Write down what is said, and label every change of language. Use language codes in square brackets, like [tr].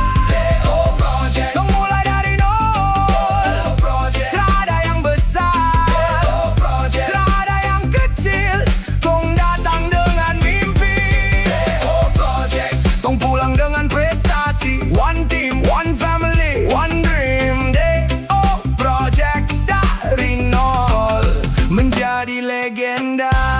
[id] Deo Project, tong mulai dari nol. Deo Project, terada yang besar. Deo Project, terada yang kecil. Tong datang dengan mimpi. Deo Project, tong pulang dengan prestasi. [en] One team, one family, one dream. [id] Deo Project dari nol menjadi legenda.